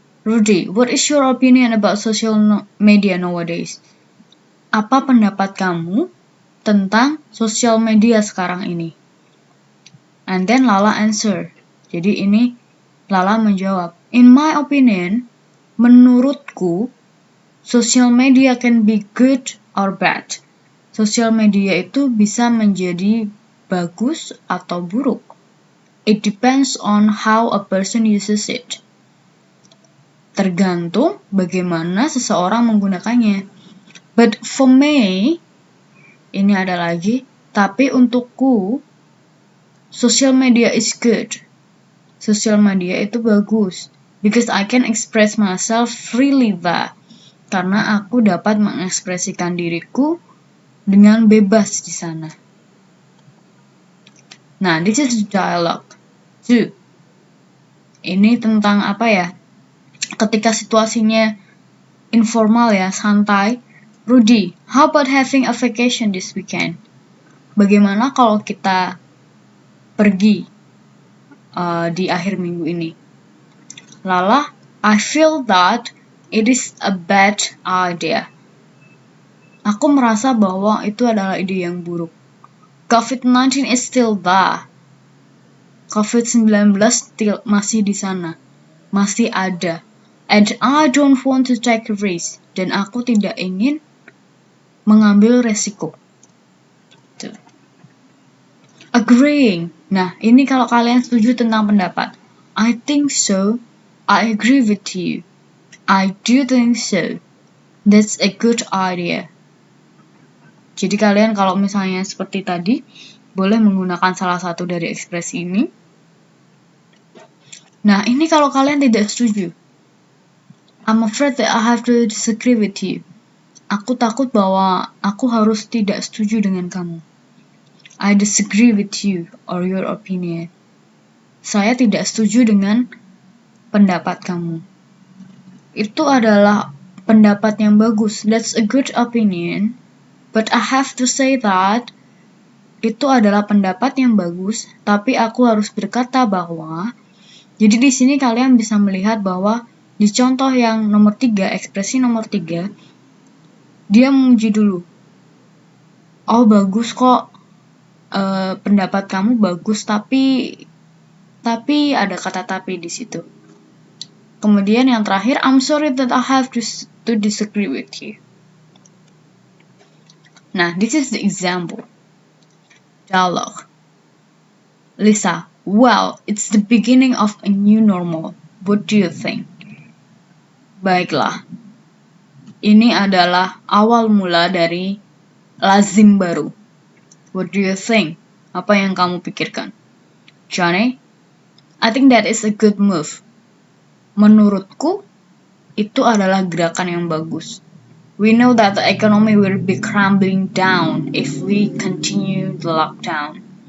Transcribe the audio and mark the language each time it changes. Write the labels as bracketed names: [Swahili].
[English] Rudy, what is your opinion about social media nowadays? [Indonesian] Apa pendapat kamu tentang sosial media sekarang ini? [English] And then Lala answer. [Indonesian] Jadi ini Lala menjawab. [English] In my opinion, [Indonesian] menurutku, [English] social media can be good or bad. [Indonesian] Social media itu bisa menjadi bagus atau buruk. [English] It depends on how a person uses it. [Indonesian] Tergantung bagaimana seseorang menggunakannya. [English] But for me, [Indonesian] ini ada lagi, tapi untukku, [English] social media is good. [Indonesian] Social media itu bagus. [English] Because I can express myself freely there. [Indonesian] Karena aku dapat mengekspresikan diriku dengan bebas di sana. Nah, [English] this is dialogue 2. [Indonesian] Ini tentang apa ya? Ketika situasinya informal ya, santai. Rudy, [English] how about having a vacation this weekend? [Indonesian] Bagaimana kalau kita pergi di akhir minggu ini? [English] Lala, I feel that it is a bad idea. [Indonesian] Aku merasa bahwa itu adalah ide yang buruk. [English] COVID-19 is still there. [Indonesian] COVID-19 masih di sana. masih ada. [English] And I don't want to take a risk. [Indonesian] Dan aku tidak ingin mengambil resiko. Tuh. Agreeing. Nah, ini kalau kalian setuju tentang pendapat. [English] I think so. I agree with you. I do think so. That's a good idea. [Indonesian] Jadi kalian kalau misalnya seperti tadi, boleh menggunakan salah satu dari ekspresi ini. Nah, ini kalau kalian tidak setuju. [English] I'm afraid that I have to disagree with you. [Indonesian] Aku takut bahwa aku harus tidak setuju dengan kamu. [English] I disagree with you or your opinion. [Indonesian] Saya tidak setuju dengan pendapat kamu. Itu adalah pendapat yang bagus. [English] That's a good opinion. But I have to say that [Indonesian] itu adalah pendapat yang bagus, tapi aku harus berkata bahwa. Jadi di sini kalian bisa melihat bahwa di contoh yang nomor 3, ekspresi nomor 3, dia memuji dulu. Oh bagus kok, pendapat kamu bagus, tapi ada kata tapi di situ. Kemudian yang terakhir, [English] I'm sorry that I have to disagree with you. Nah, this is the example. Dialogue. Lisa, well, it's the beginning of a new normal. What do you think? [Indonesian] Baiklah, ini adalah awal mula dari lazim baru. [English] What do you think? [Indonesian] Apa yang kamu pikirkan? [English] Johnny, I think that is a good move. [Indonesian] Menurutku, itu adalah gerakan yang bagus. [English] We know that the economy will be crumbling down if we continue the lockdown.